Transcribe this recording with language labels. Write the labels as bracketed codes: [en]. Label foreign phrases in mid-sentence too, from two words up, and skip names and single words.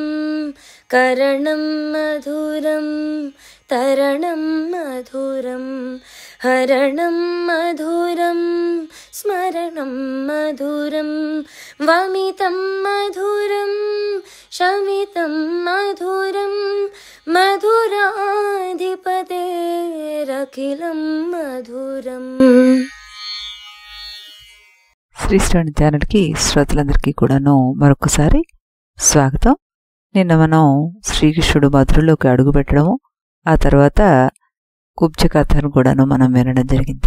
[sa] करणं मधुरं तरणं मधुरं हरणं मधुरं स्मरणं मधुरं। वमितं मधुरं शमितं मधुरं मधुराधिपतेरखिलं మధురం. [te] శ్రీశ్రావణి ఛానల్కి శ్రోతలందరికీ కూడాను మరొకసారి స్వాగతం. నిన్న మనం శ్రీకృష్ణుడు మధురలోకి అడుగుపెట్టడము, ఆ తర్వాత కుబ్జ కథను కూడాను మనం వినడం జరిగింది.